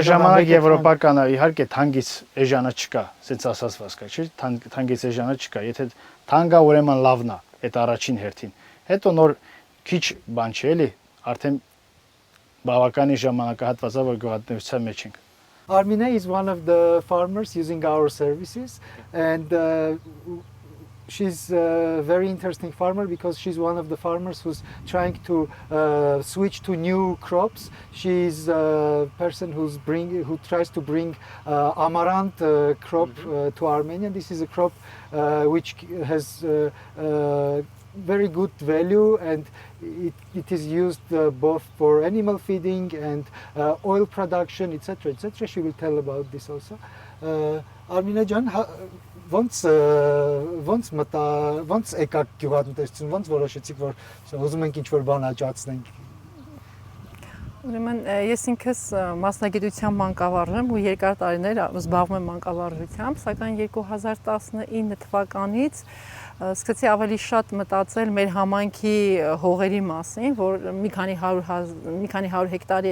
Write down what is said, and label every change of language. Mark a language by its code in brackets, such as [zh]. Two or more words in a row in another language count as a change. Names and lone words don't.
[hy] ժամանակ եվրոպականը իհարկե թանգից էժանը չկա, ասենց ասածված կա, չէ՞, թանգից էժանը չկա, եթե թանգա ուրեմն լավն է, այդ առաջին հերթին։ Հետո նոր քիչ բան չէ, էլի, արդեն բավականին ժամանակահատված է, որ գյուղատնտեսության մեջ ենք։ [en] Armine is one of the farmers using our services, and she's a very interesting farmer because she's one of the farmers who's trying to switch to new crops. She's a person who tries to bring amaranth crop to Armenia. This is a crop which has very good value, and it is used both for animal feeding and oil production, etc., etc. She will tell about this also. [hy] Armina ջան, ոնց եկաք գյուղատնտեսություն, ոնց որոշեցիք, որ ուզում ենք ինչ-որ բան աճացնենք։ Ուրեմն ես ինքս մասնագիտությամբ մանկավարժ եմ ու երկար տարիներ զբաղվում եմ մանկավարժությամբ, սակայն 2019 թվականից սկսեցի ավելի շատ մտածել մեր համայնքի հողերի մասին, որ մի քանի 100 հեկտարի